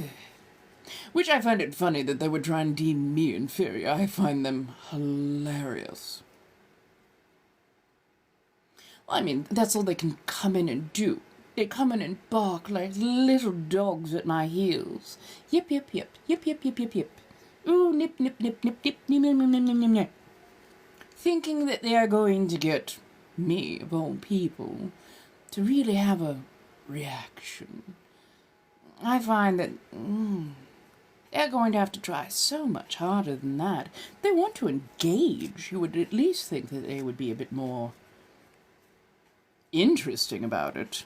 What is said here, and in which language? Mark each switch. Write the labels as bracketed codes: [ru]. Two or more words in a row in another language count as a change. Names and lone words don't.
[en] Which I find it funny that they would try and deem me inferior. I find them hilarious. Well, I mean, that's all they can come in and do. They come in and bark like little dogs at my heels. Yip, yip, yip, yip, yip, yip, yip, yip. Ooh, nip, nip, nip, nip, nip, nip, nip, nip, nip, nip, nip. Thinking that they are going to get me, of all people, to really have a reaction. I find that they're going to have to try so much harder than that. If they want to engage, you would at least think that they would be a bit more interesting about it.